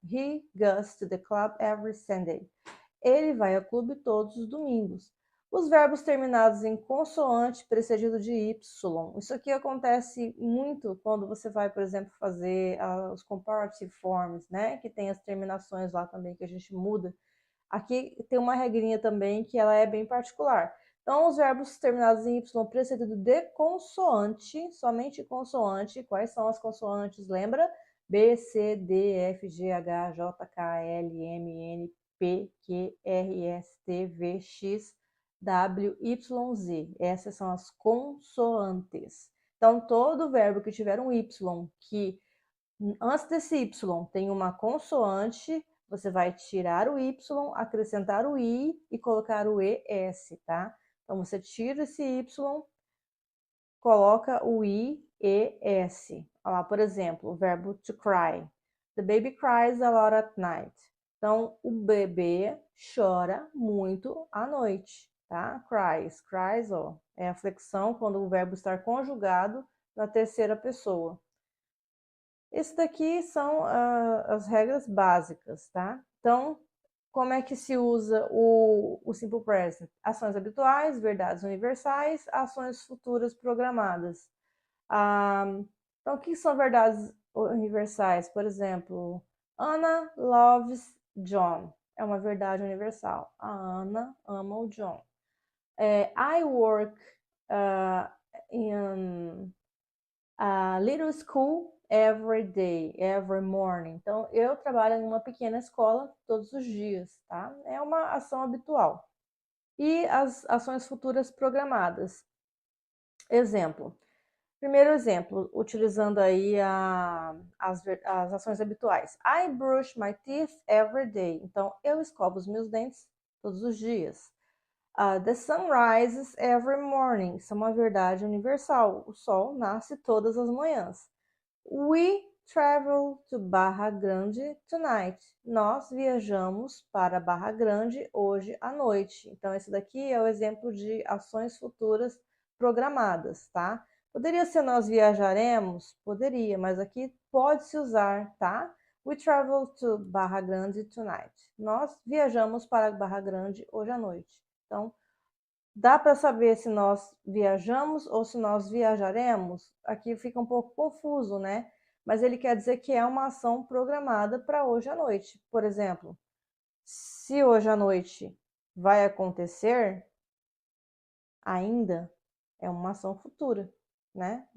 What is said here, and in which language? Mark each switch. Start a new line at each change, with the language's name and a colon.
English: He goes to the club every Sunday.
Portuguese: Ele vai ao clube todos os domingos. Os verbos terminados em consoante precedido de Y. Isso aqui acontece muito quando você vai, por exemplo, fazer os comparative forms, né? Que tem as terminações lá também que a gente muda. Aqui tem uma regrinha também que ela é bem particular. Então, os verbos terminados em Y precedido de consoante, somente consoante. Quais são as consoantes? Lembra? B, C, D, F, G, H, J, K, L, M, N, P, Q, R, S, T, V, X, W, Y, Z. Essas são as consoantes. Então, todo verbo que tiver um Y, que antes desse Y tem uma consoante, você vai tirar o Y, acrescentar o I e colocar o ES, tá? Então, você tira esse Y, coloca o IES. Olha lá, por exemplo, o verbo to cry.
English: The baby cries a lot at night.
Portuguese: Então, o bebê chora muito à noite, tá? Cries, cries, ó, é a flexão quando o verbo está conjugado na terceira pessoa. Esse daqui são as regras básicas, tá? Então, como é que se usa o Simple Present? Ações habituais, verdades universais, ações futuras programadas. Então, o que são verdades universais? Por exemplo,
English: Anna loves John.
Portuguese: É uma verdade universal. A Ana ama o John.
English: I work in a little school every day, every morning.
Portuguese: Então, eu trabalho em uma pequena escola todos os dias, tá? É uma ação habitual. E as ações futuras programadas. Exemplo. Primeiro exemplo, utilizando aí as ações habituais.
English: I brush my teeth every day.
Portuguese: Então, eu escovo os meus dentes todos os dias.
English: The sun rises every morning.
Portuguese: Isso é uma verdade universal. O sol nasce todas as manhãs.
English: We travel to Barra Grande tonight.
Portuguese: Nós viajamos para Barra Grande hoje à noite. Então, esse daqui é o exemplo de ações futuras programadas, tá? Poderia ser nós viajaremos? Poderia, mas aqui pode-se usar, tá?
English: We travel to Barra Grande tonight.
Portuguese: Nós viajamos para Barra Grande hoje à noite. Então, dá para saber se nós viajamos ou se nós viajaremos? Aqui fica um pouco confuso, né? Mas ele quer dizer que é uma ação programada para hoje à noite. Por exemplo, se hoje à noite vai acontecer, ainda é uma ação futura, né?